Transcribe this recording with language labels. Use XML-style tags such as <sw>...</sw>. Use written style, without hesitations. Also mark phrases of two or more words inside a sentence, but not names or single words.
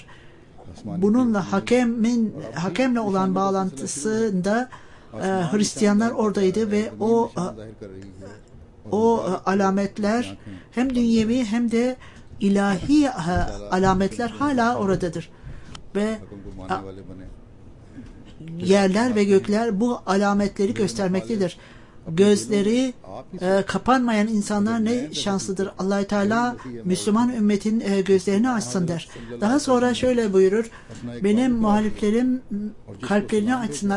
<tr>Bununla hakemle olan bağlantısında Hristiyanlar oradaydı ve o alametler hem dünyevi hem de ilahi alametler hala oradadır. Ve</tr> <ur>حکم کو ماننے والے بنے.</ur> <tr>yerler ve gökler bu alametleri göstermektedir. Gözleri kapanmayan insanlar ne şanslıdır. Allah-u Teala Müslüman ümmetin gözlerini açsın der. Daha sonra şöyle buyurur. Benim muhaliflerim kalplerini açsınlar.</tr>